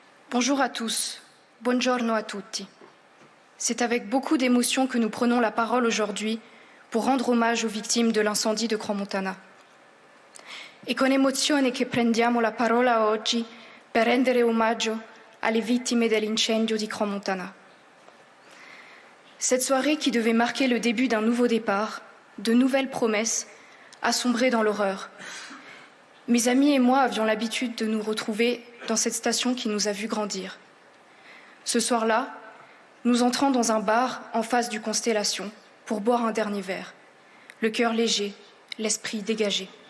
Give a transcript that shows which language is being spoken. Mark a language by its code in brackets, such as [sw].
[fr] Bonjour à tous, [it] buongiorno a tutti. [fr] C'est avec beaucoup d'émotion que nous prenons la parole aujourd'hui pour rendre hommage aux victimes de l'incendie de Crans-Montana. [it] E con emozione che prendiamo la parola oggi per rendere omaggio alle vittime dell'incendio di Crans-Montana. [fr] Cette soirée qui devait marquer le début d'un nouveau départ, de nouvelles promesses, a sombré dans l'horreur. Mes amis et moi avions l'habitude de nous retrouver dans cette station qui nous a vus grandir. Ce soir-là, nous entrons dans un bar en face du Constellation pour boire un dernier verre, le cœur léger, l'esprit dégagé.